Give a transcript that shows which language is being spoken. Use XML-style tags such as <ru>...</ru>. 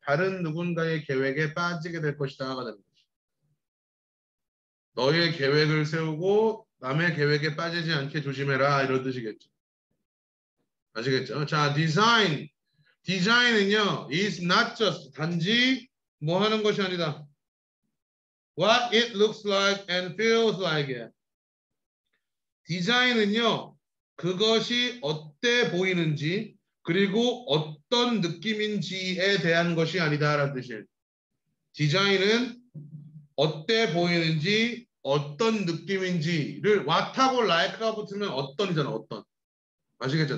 <ko>다른 누군가의 계획에 빠지게 될 것이다. 하가 됩니다. 너의 계획을 세우고 남의 계획에 빠지지 않게 조심해라. 이런 뜻이겠죠. 아시겠죠? 자, design. 디자인은요,</ko> <en>is not just</en> <ko>단지 뭐 하는 것이 아니다.</ko> <en>What it looks like and feels like it.</en> <ko>디자인은요, 그것이 어때 보이는지 그리고 어떤 느낌인지에 대한 것이 아니다라는 뜻이에요. 디자인은 어때 보이는지 어떤 느낌인지를 what하고 like가 붙으면 어떤이잖아. 어떤. 아시겠죠?</ko>